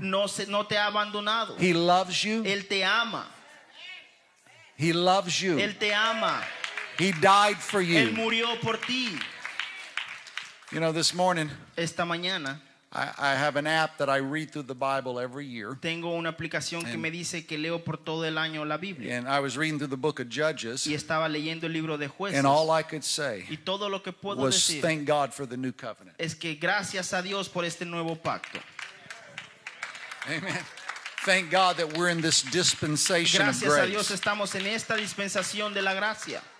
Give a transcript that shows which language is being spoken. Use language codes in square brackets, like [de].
[es] No te ha abandonado. [en] He loves you. [es] Él te ama. [en] He loves you. [es] Él te ama. [en] He died for [es] Él murió por ti. [en] You know, this morning, [es] Esta mañana [en] I have an app that I read through the Bible every year. [es] tengo una aplicación que me dice que leo por todo el año la Biblia. [en] And I was reading through the book of Judges. [es] Y estaba leyendo el libro de Jueces. [en] And all I could say [es] Y todo lo que puedo [en] was [es] decir [en] thank God for the new covenant. [es] es que gracias a Dios por este nuevo pacto. [en] Amen. Thank God that we're in this dispensation of [es] Gracias a Dios [en] grace. [es] estamos en esta dispensación de la gracia.